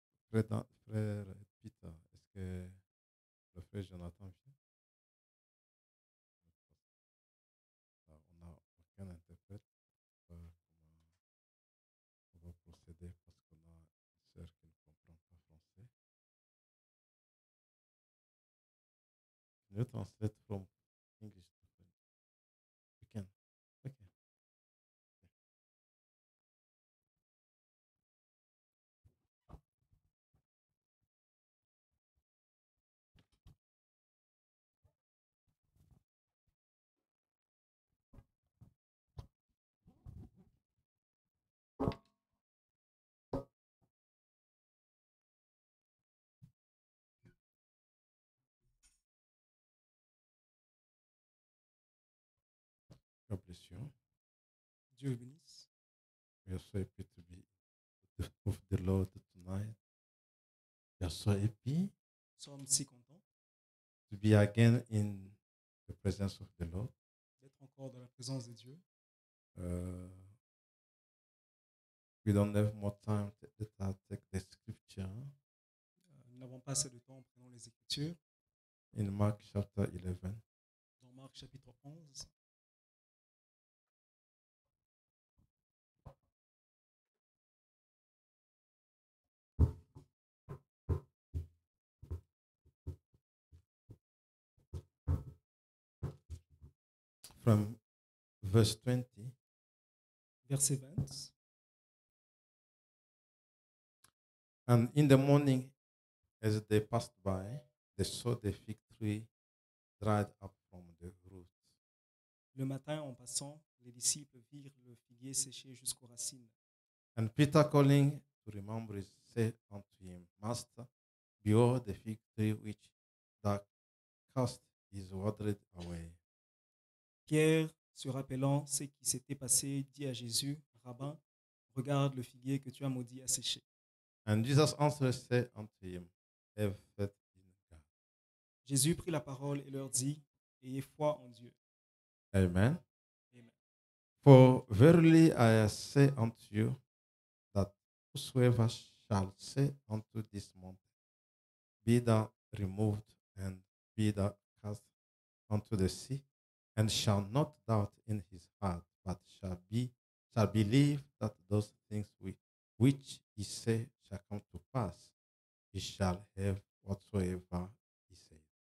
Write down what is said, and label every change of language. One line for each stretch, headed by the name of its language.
French: Frère Peter, est-ce que le frère Jonathan vient? On n'a aucun interprète. On va procéder parce qu'on a une sœur qui ne comprend pas français.
English: Can you translate from English to French? You can. Okay. God bless you.
French: Dieu bénisse.
English: We are so happy to be with the Lord tonight. We are so happy
French: Nous sommes si contents
English: to be again in the presence of the Lord.
French: d'être encore dans la présence de Dieu.
English: Uh, we don't have more time. Let us take the scripture
French: Nous n'avons pas assez de temps, prenons les Écritures.
English: in Mark chapter 11.
French: Dans Marc chapitre 11,
English: From verse 20.
French: verset 20.
English: And in the morning, as they passed by, they saw the fig tree dried up from the roots.
French: Le matin, en passant, les disciples virent le figuier séché jusqu'aux racines.
English: And Peter, calling to remember it, said unto him, Master, behold, the fig tree which thou cast is withered away.
French: Pierre, se rappelant ce qui s'était passé, dit à Jésus, Rabbin, regarde le figuier que tu as maudit à sécher.
English: And Jesus answered, said unto him, Have faith in God.
French: Jésus prit la parole et leur dit, ayez foi en Dieu. Amen. Amen.
English: For verily I say unto you, that whosoever shall say unto this mountain, Be thou removed, and be thou cast unto the sea, and shall not doubt in his heart, but shall believe that those things which he say shall come to pass, he shall have whatsoever he said.